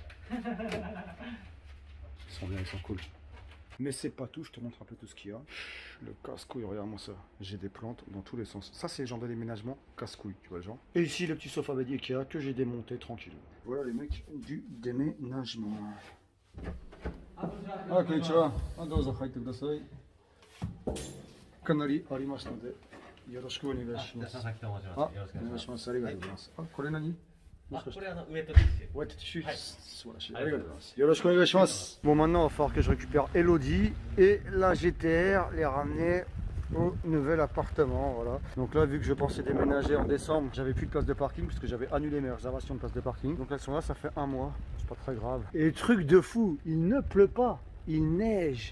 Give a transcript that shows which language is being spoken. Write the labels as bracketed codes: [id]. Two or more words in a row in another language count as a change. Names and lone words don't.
[fr] Ils sont bien, ils sont cool. Mais c'est pas tout, je te montre un peu tout ce qu'il y a. Le casse-couille, regarde-moi ça. J'ai des plantes dans tous les sens. Ça c'est le genre de déménagement casse-couille, tu vois le genre. Et ici le petit sofa bed Ikea que j'ai démonté tranquille. Voilà les mecs du déménagement. [ja] あ、こんにちは。あ、どうぞ、入ってください. かなりありましたので、よろしくお願いします。佐々木と申します。よろしくお願いします。ありがとうございます。あ、これ何？これウエットティッシュ。ウエットティッシュ。はい。素晴らしい。ありがとうございます。よろしくお願いします。 [fr] Bon, maintenant, il va falloir que je récupère Elodie et la GTR, les ramener au nouvel appartement, voilà. Donc là, vu que je pensais déménager en décembre, j'avais plus de place de parking parce que j'avais annulé mes réservations de place de parking. Donc elles sont là, ça fait un mois, c'est pas très grave. Et truc de fou, il ne pleut pas, il neige.